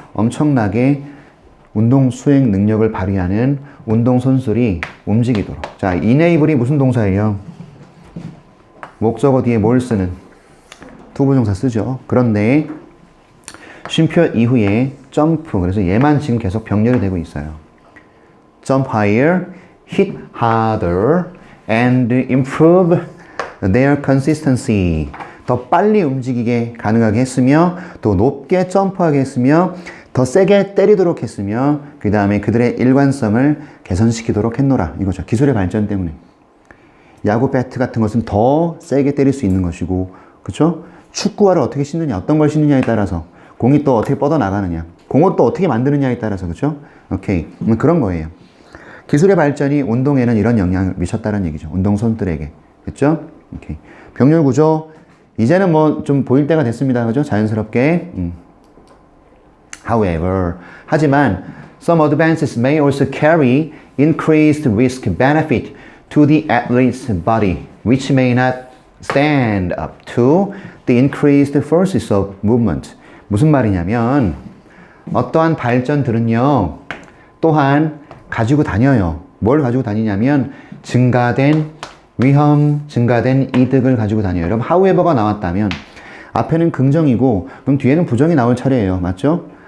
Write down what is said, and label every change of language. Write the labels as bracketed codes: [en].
[ko] 엄청나게 운동 수행 능력을 발휘하는 운동 선수들이 움직이도록. 자, enable이 무슨 동사예요? 목적어 뒤에 뭘 쓰는? 투부정사 쓰죠. 그런데 쉼표 이후에 점프, 그래서 얘만 지금 계속 병렬이 되고 있어요. [en] Jump higher, hit harder, and improve their consistency. [ko] 더 빨리 움직이게 가능하게 했으며, 또 높게 점프하게 했으며, 더 세게 때리도록 했으며, 그 다음에 그들의 일관성을 개선시키도록 했노라. 이거죠. 기술의 발전 때문에. 야구 배트 같은 것은 더 세게 때릴 수 있는 것이고, 그쵸? 축구화를 어떻게 신느냐, 어떤 걸 신느냐에 따라서, 공이 또 어떻게 뻗어나가느냐, 공을 또 어떻게 만드느냐에 따라서, 그쵸? 오케이. 그런 거예요. 기술의 발전이 운동에는 이런 영향을 미쳤다는 얘기죠. 운동선수들에게. 그쵸? 오케이. 병렬 구조. 이제는 뭐 좀 보일 때가 됐습니다. 그죠? 자연스럽게. [en] However, [ko] 하지만 [en] some advances may also carry increased risk benefit to the athlete's body, which may not stand up to the increased forces of movement. [ko] 무슨 말이냐면 어떠한 발전들은요, 또한 가지고 다녀요. 뭘 가지고 다니냐면 증가된 위험, 증가된 이득을 가지고 다녀요. 여러분, however가 나왔다면 앞에는 긍정이고 그럼 뒤에는 부정이 나올 차례예요. 맞죠?